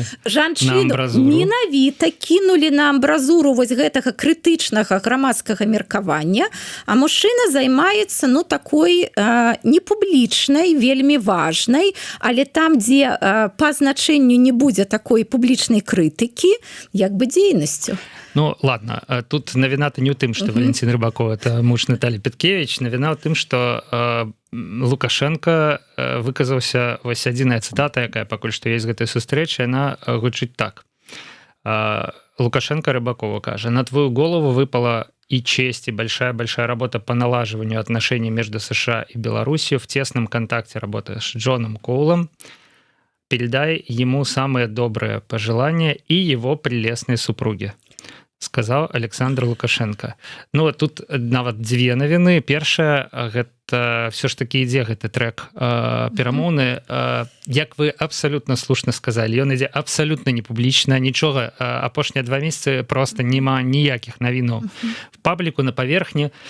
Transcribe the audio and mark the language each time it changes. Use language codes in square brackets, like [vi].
[be] Жанчыну менавіта кінулі на амбразуру вось гэтага крытычнага грамадскага меркавання, а мужчына займаецца, ну, такой непублічнай, вельмі важнай, але там, дзе па значэнню не будзе такой публічнай крытыкі, як бы дзейнасцю. [ru] Ну, ладно, [be] тут навіна-то не ў тым, што Валентин Рыбаков – [ru] это муж Натальи Петкевич, [be] навіна ў тым, што Лукашенко выказаўся, вось адзіная цытата, якая пакуль што ёсць з гэтай сустрэчы, яна гучыць так. [ru] Лукашенко Рыбакова кажа: «На твою голову выпала и честь, и большая-большая работа по налаживанию отношений между США и Беларусью. В тесном контакте работаешь с Джоном Коулом. Передай ему самые добрые пожелания и его прелестной супруге», сказаў Александр Лукашенко. [be] Ну, тут нават дзве навіны. Першая, гэта [ru] все ж таки [be] ідзе гэты трэк перамоўны. Як вы абсолютно слушна сказалі, ён ідзе абсолютно не публічна, нічога. Апошнія 2 месяцы просто няма ніякіх навінаў в пабліку, на паверхні.